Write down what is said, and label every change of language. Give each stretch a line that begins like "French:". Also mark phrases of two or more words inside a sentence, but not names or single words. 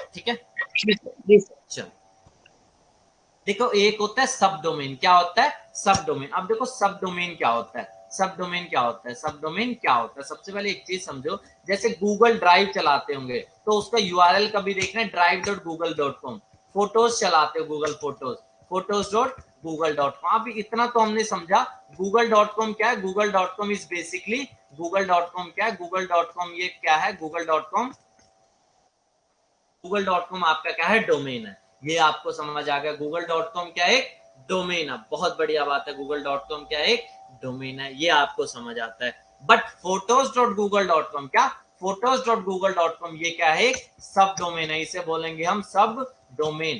Hindi: ठीक है, जी सर। चलो देखो, एक होता है
English: sub domain.
Hindi: क्या होता है?
English: sub domain.
Hindi: अब देखो
English: sub domain
Hindi: क्या होता है,
English: sub domain
Hindi: क्या होता है,
English: sub domain
Hindi: क्या होता है। सबसे पहले एक चीज समझो, जैसे गूगल ड्राइव चलाते होंगे तो उसका यूआरएल कभी देखना है drive.google.com। फोटोज चलाते हो गूगल फोटोज, photos.google.com। अब इतना तो हमने समझा। google.com क्या है? google.com
English: is basically,
Hindi: google.com क्या है? google.com ये क्या है? google.com, google.com आपका क्या है? डोमेन है। ये आपको समझ आ गया? google.com क्या है? डोमेन है। बहुत बढ़िया बात है, google.com क्या है? डोमेन है, ये आपको समझ आता है। बट photos.google.com क्या? photos.google.com ये क्या है?
English: sub domain
Hindi: है, इसे बोलेंगे हम
English: sub domain.